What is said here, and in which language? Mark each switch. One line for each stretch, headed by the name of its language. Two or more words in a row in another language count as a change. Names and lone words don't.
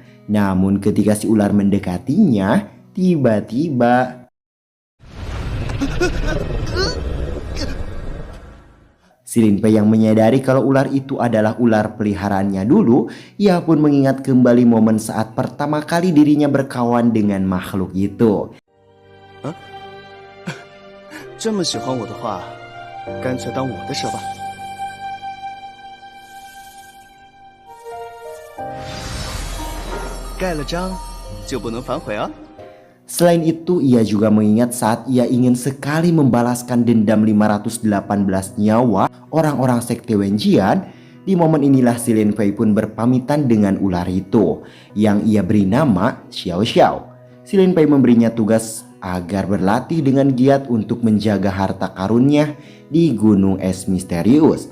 Indonesian: Namun ketika si ular mendekatinya, tiba-tiba si Lin Pei yang menyadari kalau ular itu adalah ular peliharaannya dulu, ia pun mengingat kembali momen saat pertama kali dirinya berkawan dengan makhluk itu.
Chinese: 这么喜欢我的话，干脆当我的蛇吧。盖了章就不能反悔啊！
Indonesian: Selain itu, ia juga mengingat saat ia ingin sekali membalaskan dendam 518 nyawa orang-orang sekte Wenjian. Di momen inilah si Lin Fei pun berpamitan dengan ular itu yang ia beri nama Xiao Xiao. Si Lin Fei memberinya tugas agar berlatih dengan giat untuk menjaga harta karunnya di Gunung Es Misterius.